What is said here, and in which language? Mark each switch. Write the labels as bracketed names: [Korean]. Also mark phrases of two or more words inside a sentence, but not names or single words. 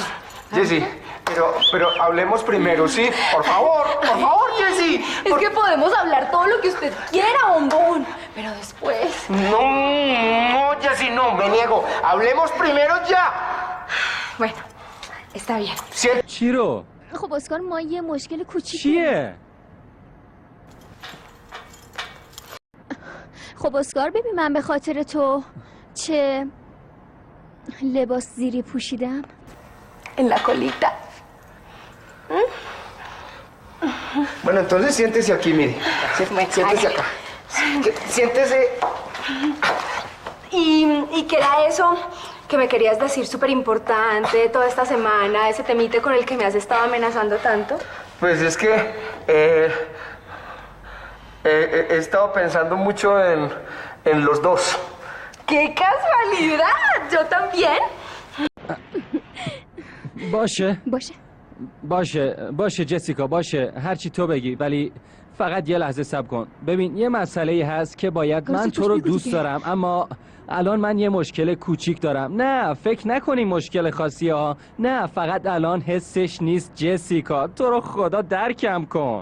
[Spanish] Jessy, pero hablemos primero, ¿sí? Por favor, Jessy. Es que podemos hablar todo lo que usted quiera, bombón. Pero después... No, Jessy, no, me niego. Hablemos primero ya. Bueno, está bien. [Persian] چی رو؟ خب اسکار ما یه مشکل کوچیک. چیه؟ خب اسکار ببین من به خاطر تو چه لباس زیری پوشیدم. [Spanish] En la colita. Bueno, entonces siéntese aquí, mire. Siéntese acá. Siéntese. ¿Y qué era eso que me querías decir súper importante toda esta semana? Ese temite con el que me has estado amenazando tanto. Pues es que he estado pensando mucho en los dos. ¡Qué casualidad! ¿Yo también? [Persian] باشه جسیکا، باشه هرچی تو بگی، ولی فقط یه لحظه صبر کن. ببین یه مسئله هست که باید، من تو رو دوست دارم اما الان من یه مشکل کوچیک دارم. نه فکر نکنی مشکل خاصی ها، نه فقط الان حسش نیست جسیکا، تو رو خدا درکم کن.